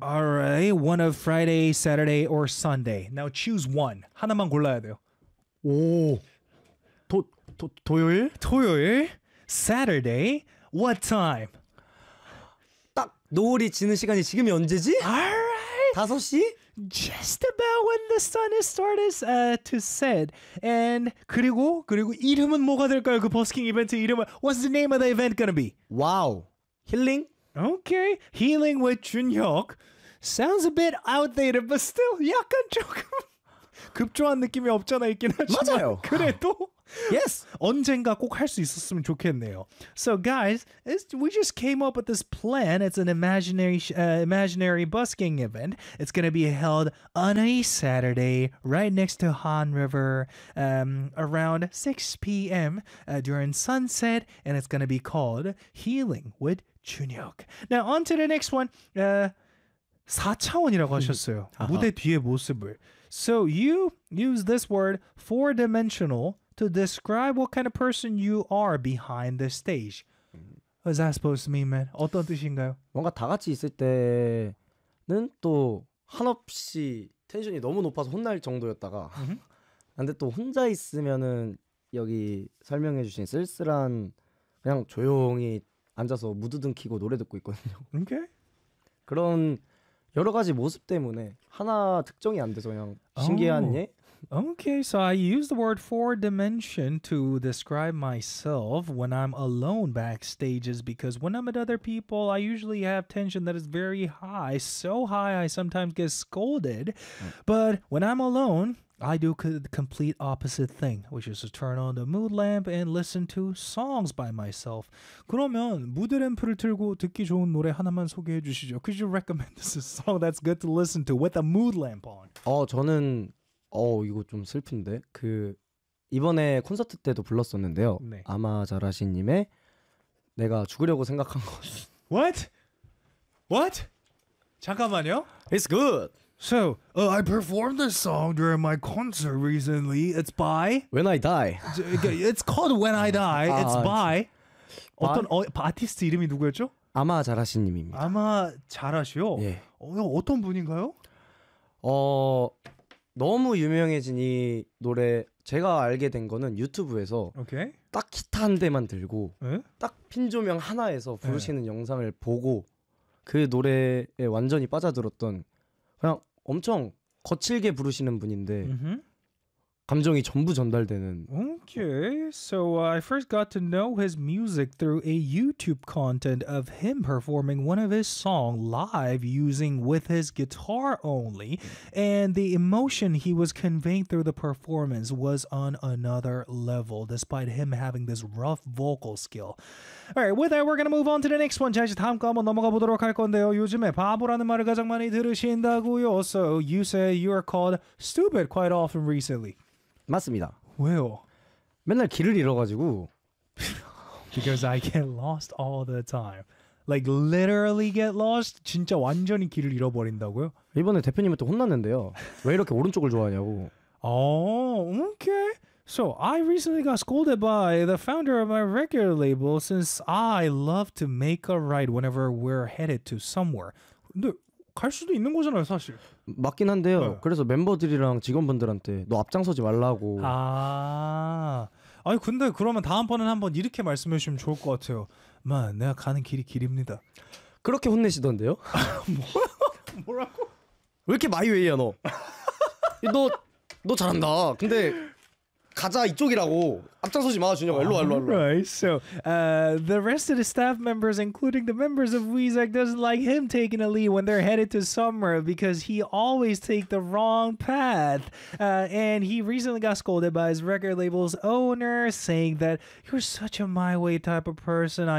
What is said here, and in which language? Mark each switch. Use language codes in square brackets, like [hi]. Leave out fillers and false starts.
[en] Alright, one of Friday, Saturday, or Sunday. Now choose one. [ko] 하나만 골라야 돼요. 오, 토요일? 토요일? [en] Saturday? What time? [ko] 딱 노을이 지는 시간이 지금이 언제지? [en] Alright. [ko] 5시? [en] Just about when the sun is starting to set. And [ko] 그리고 이름은 뭐가 될까요? 그 버스킹 이벤트 이름은 [en] What's the name of the event gonna be? Wow, healing? Okay, healing with 준혁. Sounds a bit outdated, but still [ko] 약간 조금 급조한 느낌이 없잖아 있긴 하지만 맞아요. 그래도 [en] yes. [ko] 언젠가 꼭 할 수 있었으면 좋겠네요. [en] So guys, we just came up with this plan. It's an imaginary busking event. It's going to be held on a Saturday right next to Han River around 6 p.m. During sunset, and it's going to be called Healing with Junhyuk. Now on to the next one. [ko] 4차원이라고 하셨어요. 무대 뒤의 모습을. [en] So you use this word four-dimensional to describe what kind of person you are behind the stage. What is that supposed to mean, man? [ko] 어떤 뜻인가요? 뭔가 다 같이 있을 때는 또 한없이 텐션이 너무 높아서 혼날 정도였다가 근데 또 혼자 있으면은 여기 설명해 주신 쓸쓸한 그냥 조용히 앉아서 무드등 켜고 노래 듣고 있거든요. 오케이. 그런 여러 가지 모습 때문에 하나 특정이 안 돼서 그냥 신기한 예? [en] Okay, so I use the word four dimension to describe myself when I'm alone backstage is because when I'm with other people, I usually have tension that is very high, so high I sometimes get scolded. But when I'm alone, I do the complete opposite thing, which is to turn on the mood lamp and listen to songs by myself. [ko] 그러면 무드 램프를 틀고 듣기 좋은 노래 하나만 소개해 주시죠. [en] Could you recommend this song that's good to listen to with a mood lamp on? [ko] 저는 이거 좀 슬픈데 그 이번에 콘서트 때도 불렀었는데요. 네. 아마 자라시님의 내가 죽으려고 생각한 것. [en] What? What? [ko] 잠깐만요. [en] It's good. So I performed this song during my concert recently. It's by When I Die. It's called When I Die. It's by [ko] 어떤 아티스트 이름이 누구였죠? 아마 자라시님입니다. 아마 자라시요? 예. 어떤 분인가요? 너무 유명해진 이 노래 제가 알게 된 거는 유튜브에서 [en] okay. [ko] 딱 기타 한 대만 들고 에? 딱 핀 조명 하나에서 부르시는 에. 영상을 보고 그 노래에 완전히 빠져들었던 그냥 엄청 거칠게 부르시는 분인데 감정이 전부 전달되는 [en] Okay, so I first got to know his music through a YouTube content of him performing one of his songs live using with his guitar only and the emotion he was conveying through the performance was on another level despite him having this rough vocal skill. Alright, with that we're gonna move on to the next one. [ko] 자 이제 다음 거 한번 넘어가 보도록 할 건데요. 요즘에 바보라는 말을 가장 많이 들으신다고요. [en] So you say you are called stupid quite often recently. [ko] 맞습니다. 왜요? 맨날 길을 잃어가지고 [en] Because I get lost all the time. Like literally get lost? [ko] 진짜 완전히 길을 잃어버린다고요? 이번에 대표님한테 혼났는데요. 왜 이렇게 오른쪽을 좋아하냐고. [en] 오, okay. So I recently got scolded by the founder of my record label since I love to make a right whenever we're headed to somewhere. [ko] 근데 갈 수도 있는 거잖아요, 사실. 맞긴 한데요. 네. 그래서 멤버들이랑 직원분들한테 너 앞장서지 말라고. 아, 아니 근데 그러면 다음번에는 한번 이렇게 말씀해 주시면 좋을 것 같아요. 마, 내가 가는 길이 길입니다. 그렇게 혼내시던데요? 뭐라고? 왜 이렇게 마이웨이야 너? 너 잘한다. 근데 가자 이쪽이라고 앞장서지 마 준혁 일로 [en] Right. So the rest of the staff members, including the members of Weezak, doesn't like him taking a lead when they're headed to summer because he always take the wrong path. And he recently got scolded by his record label's owner, saying that you're such a my way type of person.